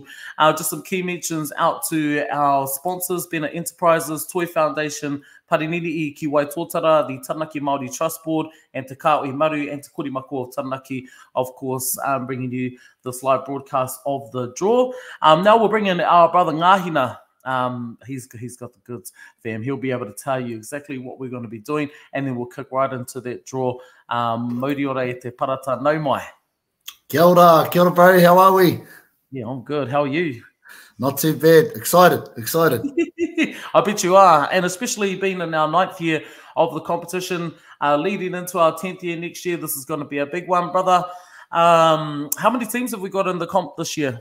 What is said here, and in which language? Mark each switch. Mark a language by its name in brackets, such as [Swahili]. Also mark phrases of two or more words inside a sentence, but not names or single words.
[English] Just some key mentions out to our sponsors, Bennett Enterprises, Toy Foundation, Pariniri ki Waitotara, the Taranaki Māori Trust Board, and Te Kāui Maru and Te Korimako of Taranaki, of course, bringing you this live broadcast of the draw. Now we'll bring in our brother Ngahina He's got the goods, fam. He'll be able to tell you exactly what we're going to be doing, and then we'll kick right into that draw. [Māori] Mauri ora e te parata nau mai. Kia ora, [English] bro. How are we? Yeah, I'm good. How are you? Not too bad. Excited. I bet you are, and especially being in our 9th year of the competition, leading into our 10th year next year. This is going to be a big one, brother. How many teams have we got in the comp this year?